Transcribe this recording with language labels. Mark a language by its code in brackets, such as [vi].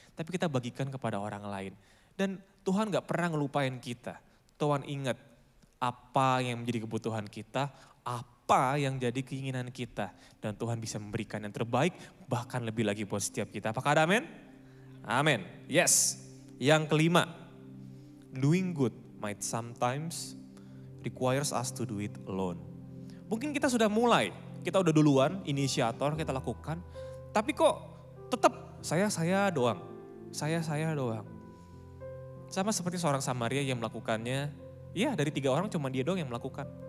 [id] Tapi kita bagikan kepada orang lain. Dan Tuhan gak pernah ngelupain kita. Tuhan ingat apa yang menjadi kebutuhan kita, apa yang jadi keinginan kita. Dan Tuhan bisa memberikan yang terbaik, bahkan lebih lagi buat setiap kita. Apakah ada amin? Amin. [en] Yes. [id] Yang kelima, [en] doing good might sometimes requires us to do it alone. [id] Mungkin kita sudah mulai, kita udah duluan, inisiator kita lakukan. Tapi kok tetap saya doang. Saya doang. Sama seperti seorang Samaria yang melakukannya, ya dari 3 orang cuma dia doang yang melakukan.